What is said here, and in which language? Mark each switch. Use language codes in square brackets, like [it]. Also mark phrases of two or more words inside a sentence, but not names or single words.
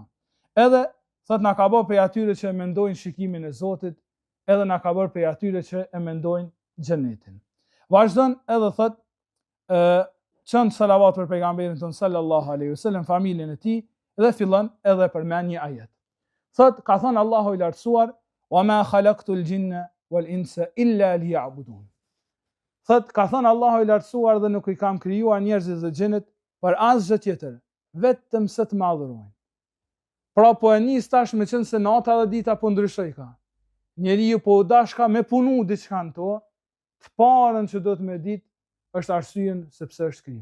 [sq] Edhe thot na ka bërë prej atyre që e mendojnë shikimin e Zotit, edhe na ka bërë prej atyre që e mendojnë xhenetin. Vazhdon edhe thot çon salavat për pejgamberin ton [ar] صلى الله عليه وسلم, [sq] familjen e tij, dhe fillon edhe përmend një ajet. Thot ka thënë Allahu i lartësuar, [ar] وما خلقت الجن والإنس إلا ليعبدون. [sq] Thot ka thënë Allahu i lartësuar dhe nuk i kam krijuar njerëzit dhe xhenet për asgjë tjetër, vetëm se të më adhurojnë. Pra po e nis tash me qenë se nata dhe dita po ndryshoj ka. Njeriu po u dashka me punu diçka në to, të parën që do të me ditë është arsyen sepse është kriju.